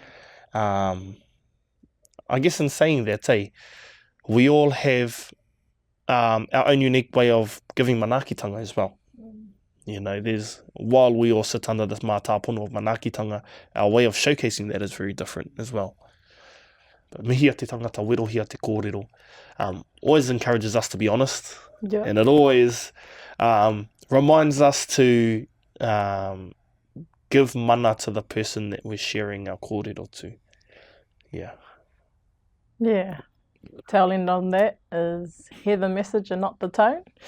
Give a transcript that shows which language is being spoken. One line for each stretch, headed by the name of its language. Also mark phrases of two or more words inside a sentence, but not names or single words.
English: I guess in saying that, we all have our own unique way of giving manaakitanga as well. While we all sit under this mātāpono of manaakitanga, our way of showcasing that is very different as well.
Māori: But mihia te tangata, wirohia te kōrero,
English: always encourages us to be honest, and it always reminds us to give mana to the person that we're sharing our kōrero to. Yeah. Telling on that is hear the message and not the tone.